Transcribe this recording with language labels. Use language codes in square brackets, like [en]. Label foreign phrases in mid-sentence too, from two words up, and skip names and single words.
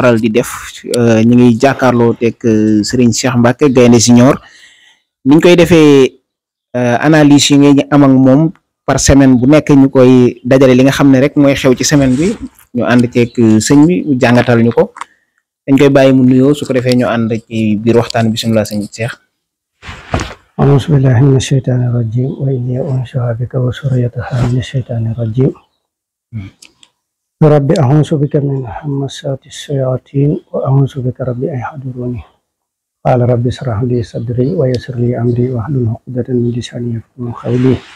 [wo] faral di def ñu ngi jàkkaarloo teg Serigne Cheikh Mbacke Gaïndé Junior niñ koy defee analyse yi nga am ak moom [fr] par semaine [wo] bu nekk ñu koy dajale li nga xam ne rek mooy xew ci semaine bi ñu ànd ceeg sëñ bi mu jàngatal ñu ko dañ koy bàyyi mu nuyoo su ko defee ñu ànd ci biir waxtaan bisimilah sëñ Cheikh. [ar] أعوذ بالله من الشيطان الرجيم وإني أنشأ بك وسريتها من الشيطان الرجيم رب أعوذ بك من همزات الشياطين وأعوذ بك رب أن يحضروني قال رب اشرح لي صدري ويسر لي أمري واحلل عقدة من لساني يفقهوا قولي